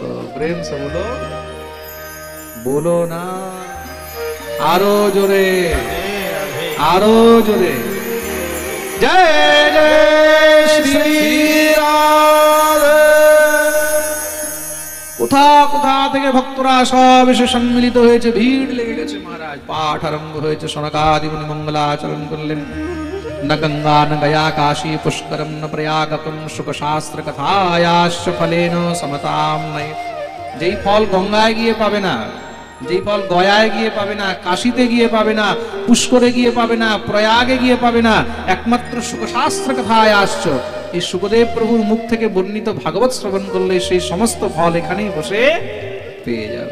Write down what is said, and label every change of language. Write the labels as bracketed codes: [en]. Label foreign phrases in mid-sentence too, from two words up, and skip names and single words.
[hi] प्रेम से बोलो, [bn] বলো না আরো জোরে, আরো জোরে, জয় জয় শ্রী রাধে। কোথা কোথা থেকে ভক্তরা সব এসে সম্মিলিত হয়েছে, ভিড় লেগে গেছে। মহারাজ পাঠ আরম্ভ হয়েছে, সনকাদি মুনি মঙ্গলাচরণ করলেন। [sa] न गंगा न गया काशी पुष्करम न प्रयागकम सुख शास्त्र कथायाश्च फलेन समताम नये। [bn] যেই ফল গঙ্গায় গিয়ে পাবে না, যেই ফল গয়ায় গিয়ে পাবে না, কাশীতে গিয়ে পাবে না, পুষ্করে গিয়ে পাবে না, প্রয়াগে গিয়ে পাবে না, একমাত্র সুখশাস্ত্র কথায় আসছো, এই সুখদেব প্রভুর মুখ থেকে বর্ণিত ভাগবত শ্রবণ করলে সেই সমস্ত ফল এখানেই বসে পেয়ে যাবে।